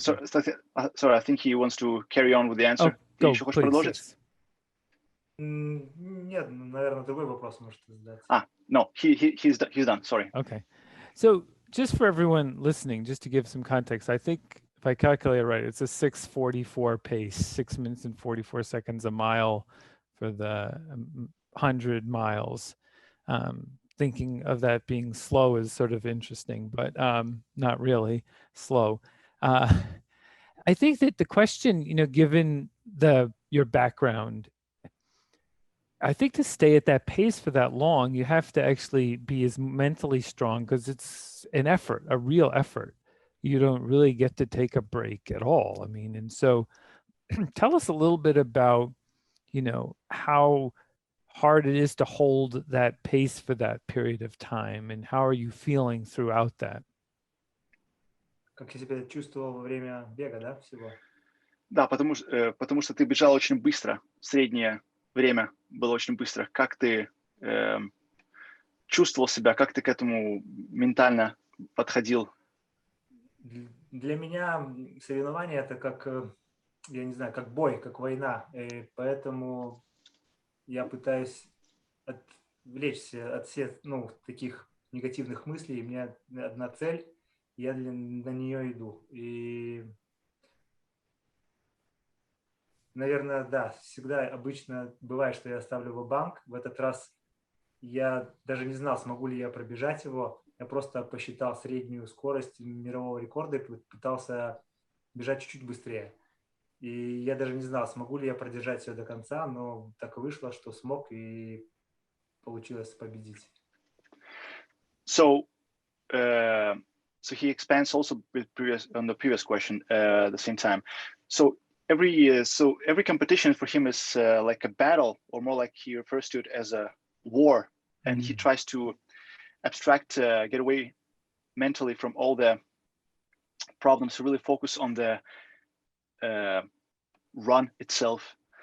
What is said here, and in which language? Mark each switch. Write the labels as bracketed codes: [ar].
[en] Sorry, I think he wants to carry on with the answer. Go, please. Yes. [ru] Нет, наверное, другой вопрос может задать. [en] No, he's done. Sorry. Okay, so just for everyone listening, just to give some context, I think if I calculate right, it's a 6:44 pace, 6 minutes and 44 seconds a mile for the 100 miles. Thinking of that being slow is sort of interesting, but not really slow. I think that the question, given your background, I think to stay at that pace for that long, you have to actually be as mentally strong, because it's an effort, a real effort. You don't really get to take a break at all. I mean, and so tell us a little bit about, how hard it is to hold that pace for that period of time, and how are you feeling throughout that? [ru] Как я себя чувствовал во время бега, да, всего? Да, потому что ты бежал очень быстро, среднее время было очень быстро. Как ты чувствовал себя, как ты к этому ментально подходил? Для меня соревнование это как, я не знаю, как бой, как война. И поэтому я пытаюсь отвлечься от всех таких негативных мыслей. У меня одна цель, я на нее иду. И, наверное, да, всегда обычно бывает, что я ставлю ва-банк. В этот раз я даже не знал, смогу ли я пробежать его. Я просто посчитал среднюю скорость мирового рекорда и пытался бежать чуть-чуть быстрее. И я даже не знал, смогу ли я продержать все до конца, но так вышло, что смог, и получилось победить. [en] So he expands also on the previous question at the same time. So every competition for him is like a battle, or more like he refers to it as a war, and he tries to abstract, get away mentally from all the problems to really focus on the run itself.